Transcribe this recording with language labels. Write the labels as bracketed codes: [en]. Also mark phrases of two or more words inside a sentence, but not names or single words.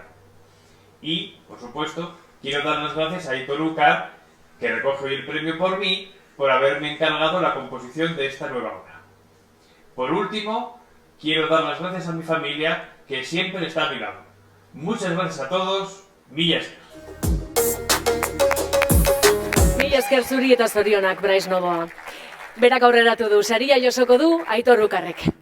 [es] Y, por supuesto, quiero dar las gracias a Aitor Ucar, que recoge hoy el premio por mí, por haberme encargado la composición de esta nueva obra. Por último, quiero dar las gracias a mi familia, que siempre está a mi lado. Muchas gracias a todos, [eu] mila esker. Mila esker zuri eta zorionak, Bryce Novoa. Berak aurreratu du, saria josoko du Aitor Ukarrek.